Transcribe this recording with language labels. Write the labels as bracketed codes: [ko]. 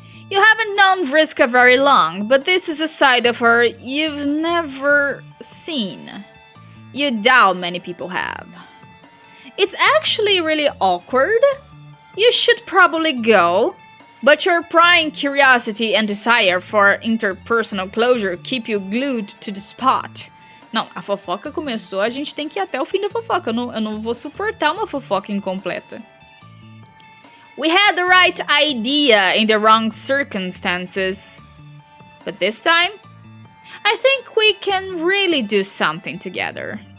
[en] You haven't known Vriska very long, but this is a side of her you've never seen. You doubt many people have. It's actually really awkward. You should probably go, but your prying curiosity and desire for interpersonal closure keep you glued to the spot. [pt] Não, a fofoca começou, a gente tem que ir até o fim da fofoca. Eu não vou suportar uma fofoca incompleta. [en] We had the right idea in the wrong circumstances. But this time, I think we can really do something together.